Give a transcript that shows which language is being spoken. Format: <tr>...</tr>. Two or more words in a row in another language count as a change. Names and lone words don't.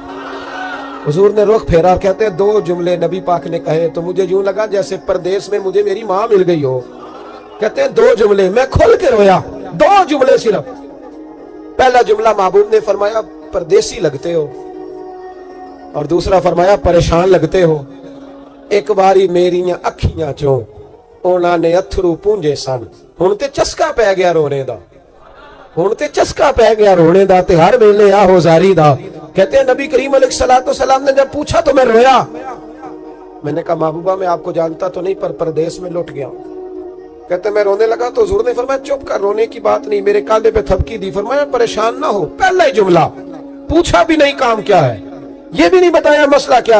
<ur>حضور نے رخ پھیرا اور کہتے ہیں دو جملے نبی پاک نے کہے تو مجھے یوں لگا جیسے پردیس میں مجھے میری ماں مل گئی ہو. کہتے ہیں دو جملے, میں کھل کے رویا. دو جملے صرف. پہلا جملہ محبوب نے فرمایا پردیسی لگتے ہو, اور دوسرا فرمایا پریشان لگتے ہو.</ur> <pa>ایک باری میریاں اکھیاں چوں اونا نے اتھرو پونجے سن, ہن تے چسکا پہ گیا رونے دا, ہن تے چسکا پہ گیا رونے دا, تے ہر ویلے آ ہو زاری دا.</pa> <ur>کہتے ہیں نبی کریم علیہ السلام نے جب پوچھا تو میں رویا. میں نے کہا محبوبہ میں آپ کو جانتا تو نہیں پر پردیس میں لٹ گیا. کہتے ہیں میں رونے لگا تو حضور نے فرمایا چپ کر, رونے کی بات نہیں. میرے کاندھے پہ تھپکی دی, فرمایا پریشان نہ ہو. پہلا ہی جملہ, پوچھا بھی نہیں کام کیا ہے, یہ بھی نہیں بتایا مسئلہ کیا ہے.</ur>